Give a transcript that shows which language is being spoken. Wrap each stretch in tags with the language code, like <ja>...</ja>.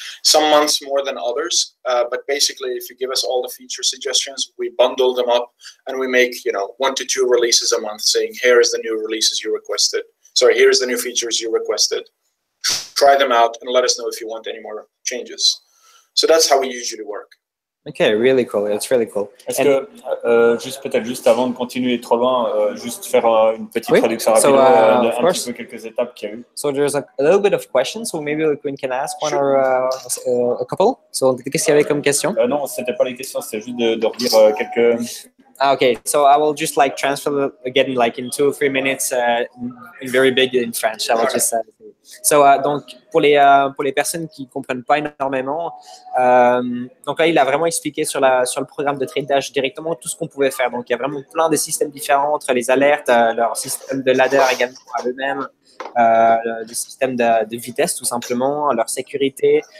<en>Some months more than others, but basically, if you give us all the feature suggestions, we bundle them up and we make 1 to 2 releases a month, saying here is the new releases you requested. Sorry, here's the new features you requested. Try them out and let us know if you want any more changes. So that's how we usually work. Okay, really cool. It's really cool.</en> <fr>Est-ce que, peut-être avant de continuer trop loin, juste faire une petite traduction rapide, un petit peu quelques étapes qu'il y a eu.</fr> <en>So there's a little bit of questions, so maybe we can ask one or a couple.</en> <fr>So qu'est-ce qu'il y avait comme question? Non, c'était pas les questions, c'était juste de relire quelques.</fr> <en>Okay, so I will just transfer again in 2 or 3 minutes in very big in French. I will just so</en> <fr>donc pour les personnes qui comprennent pas énormément, donc là il a vraiment expliqué sur le programme de Trade Dash directement tout ce qu'on pouvait faire. Donc il y a vraiment plein de systèmes différents entre les alertes, leur système de ladder également à eux-mêmes, le système de vitesse tout simplement, leur sécurité.</fr>